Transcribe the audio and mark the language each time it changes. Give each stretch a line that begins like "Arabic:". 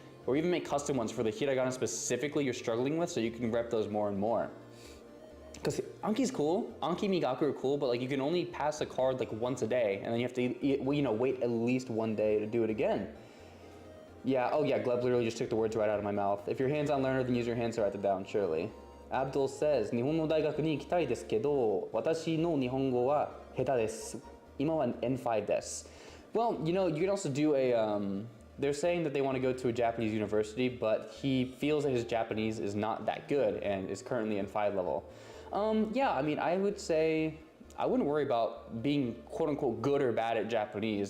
English: Or even make custom ones for the hiragana specifically you're struggling with so you can rep those more and more. Because Anki's cool, Anki Migaku are cool, but like you can only pass a card like once a day, and then you have to wait at least one day to do it again. Yeah, oh yeah, Gleb literally just took the words right out of my mouth. If you're a hands-on learner, then use your hands to write them down, surely. Abdul says,
Japanese: 日本の大学に行きたいですけど、私の日本語は下手です。今は N5 です。
English: Well, you can also do a, they're saying that they want to go to a Japanese university, but he feels that his Japanese is not that good and is currently N5 level. Yeah, I mean, I would say I wouldn't worry about being quote unquote good or bad at Japanese.